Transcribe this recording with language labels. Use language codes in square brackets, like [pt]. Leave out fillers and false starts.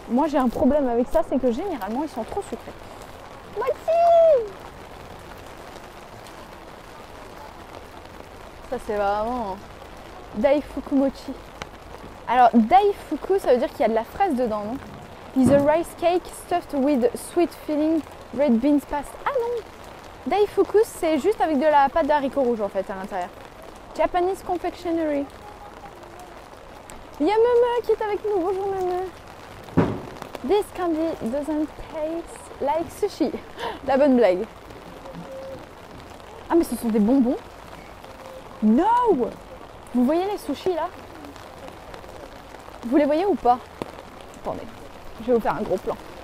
[fr] Moi, j'ai un problème avec ça, c'est que généralement, ils sont trop sucrés. Mochi! Ça, c'est vraiment Daifuku Mochi. Alors, Daifuku, ça veut dire qu'il y a de la fraise dedans, non? [en] Is a rice cake stuffed with sweet filling red beans past. [fr] Ah non! Daifuku, c'est juste avec de la pâte d'haricots rouges en fait à l'intérieur. [en] Japanese confectionery. [fr] Il y a Meme qui est avec nous. Bonjour Meme. [en] This candy doesn't taste like sushi. [fr] La bonne blague. Ah mais ce sont des bonbons? No! Vous voyez les sushis là? Vous les voyez ou pas? Attendez, je vais vous faire un gros plan.